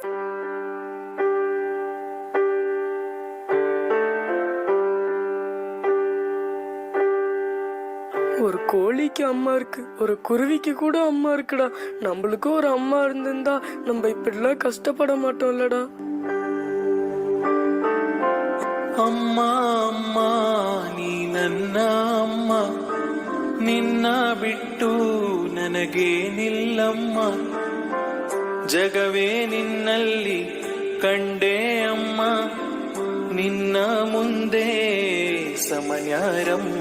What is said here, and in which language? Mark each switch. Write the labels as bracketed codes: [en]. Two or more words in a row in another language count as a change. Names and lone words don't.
[ta] ஒரு கோழிக்கு அம்மா இருக்கு, ஒரு குருவிக்கு கூட அம்மா இருக்குடா. நம்மளுக்கும் ஒரு அம்மா இருந்திருந்தா நம்ம இப்படிலாம் கஷ்டப்பட மாட்டோம்லடா. [kn] ಅಮ್ಮ ಅಮ್ಮ ನೀ ನನ್ನ ಅಮ್ಮ, ನಿನ್ನ ಬಿಟ್ಟು ನನಗೇನಿಲ್ಲಮ್ಮ, ಜಗವೇ ನಿನ್ನಲ್ಲಿ ಕಂಡೆ ಅಮ್ಮ, ನಿನ್ನ ಮುಂದೆ ಸಮನ್ಯಾರಮ್ಮ.